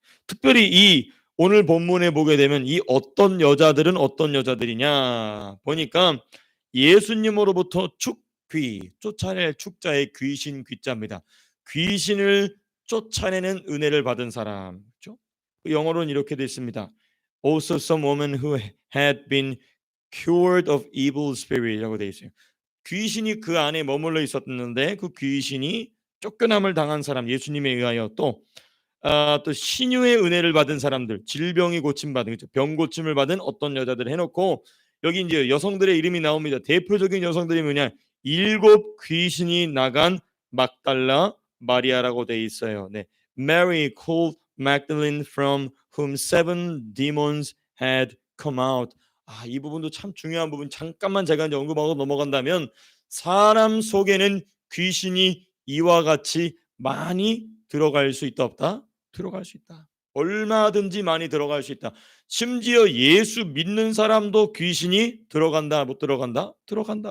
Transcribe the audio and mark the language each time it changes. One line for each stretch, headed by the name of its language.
Korean: 특별히 이 오늘 본문에 보게 되면 이 어떤 여자들은 어떤 여자들이냐 보니까 예수님으로부터 축귀, 쫓아낼 축자의 귀신 귀자입니다. 귀신을 쫓아내는 은혜를 받은 사람. 그렇죠? 영어로는 이렇게 되어 있습니다.
English: Also some woman who had been cured of evil spirit
Korean: 이라고 되어 있어요. 귀신이 그 안에 머물러 있었는데 그 귀신이 쫓겨남을 당한 사람, 예수님에 의하여 또 신유의 은혜를 받은 사람들, 질병이 고침받은, 그렇죠? 병 고침을 받은 어떤 여자들 해놓고 여기 이제 여성들의 이름이 나옵니다. 대표적인 여성들이 뭐냐? 7 귀신이 나간 막달라 마리아라고 돼 있어요. 네.
English: Mary called Magdalene from whom 7 demons had come out.
Korean: 이 부분도 참 중요한 부분. 잠깐만 제가 이제 언급하고 넘어간다면 사람 속에는 귀신이 이와 같이 많이 들어갈 수 있다 없다? 들어갈 수 있다. 얼마든지 많이 들어갈 수 있다. 심지어 예수 믿는 사람도 귀신이 들어간다 못 들어간다? 들어간다.